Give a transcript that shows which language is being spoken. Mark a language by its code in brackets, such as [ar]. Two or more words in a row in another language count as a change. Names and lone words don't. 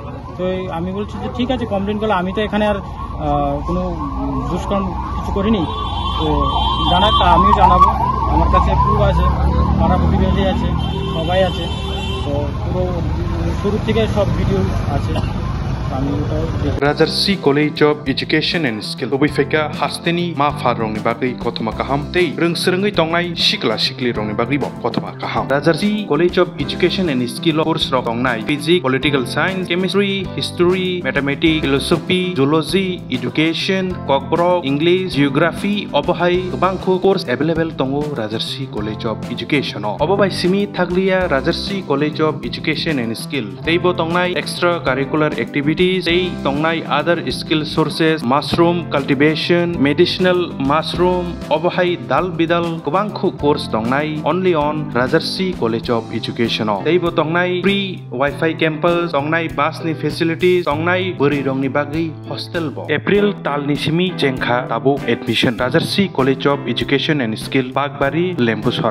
[bn] তো আমি বলছি যে ঠিক আছে, কমপ্লেন করলে আমি তো এখানে আর কোনো দুষ্কর্ম কিছু করিনি, তো জানাক, আমিও জানাবো। আমার কাছে প্রুফ আছে, পাড়া প্রতিবেশী আছে, সবাই আছে। তো পুরো শুরু থেকে সব ভিডিও আছে। আমি ওটা দেখি। [trp] Rajarsi College of Education and Skill Obifeka Hasteni Ma Farong ni bagi kotoma kaham tei reng serengai tongai sikla sikli rong ni bagi bo kotoma kaham. Rajarsi College of Education and Skill course rok tongnai [en] Physics, Political Science, Chemistry, History, Mathematics, Philosophy, Zoology, Education, Kokborok, English, Geography, [trp] Obohai bangko [en] course available [trp] tongo Rajarsi College of Education. Obobai simi thaglia Rajarsi College of Education and Skill. Tei bo tongnai [en] extra curricular activities, [trp] tei tongnai [en] other skill sources, mushroom cultivation, medicinal mushroom, [trp] obohai dal bidal kubangku course tongnai [en] only on Rajarsi College of Education. [trp] Tei bo tongnai [en] free Wi-Fi campus, [trp] tongnai bus ni facilities, tongnai beri rong ni bagi hostel bo. April tal ni simi jengkha tabo admission Rajarsi College of Education and Skill Bagbari Lembusora.